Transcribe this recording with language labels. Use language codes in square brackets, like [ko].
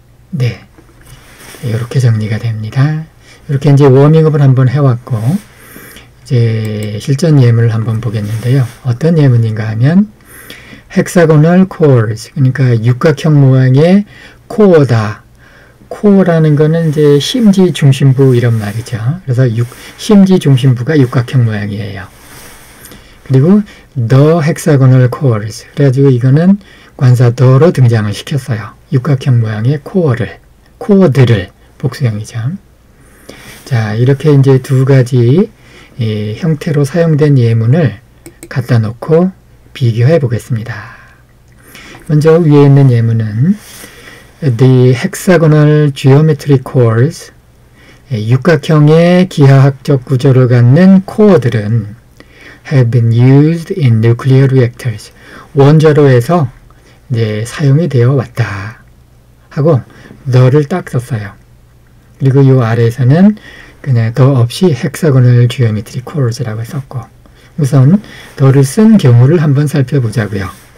[ko] 네. 이렇게 정리가 됩니다. 이렇게 이제 워밍업을 한번 해왔고, 이제 실전 예문을 한번 보겠는데요. 어떤 예문인가 하면, 헥사고널 코어스, 그러니까 육각형 모양의 코어다. 코어라는 거는 이제 심지 중심부 이런 말이죠. 그래서 심지 중심부가 육각형 모양이에요. 그리고 [en] the hexagonal cores. [ko] 그래가지고 이거는 관사 the로 등장을 시켰어요. 육각형 모양의 코어들을 복수형이죠. 자, 이렇게 이제 두 가지 형태로 사용된 예문을 갖다 놓고 비교해 보겠습니다. [en] 먼저 위에 있는 예문은 The hexagonal geometric cores, [ko] 육각형의 기하학적 구조를 갖는 코어들은 [en] have been used in nuclear reactors. [ko] 원자로에서 이제 사용이 되어 왔다 하고 the를 딱 썼어요. 그리고 이 아래에서는 그냥 the 없이 [en] hexagonal geometric cores [ko] 라고 썼고, 우선 the를 쓴 경우를 한번 살펴보자고요.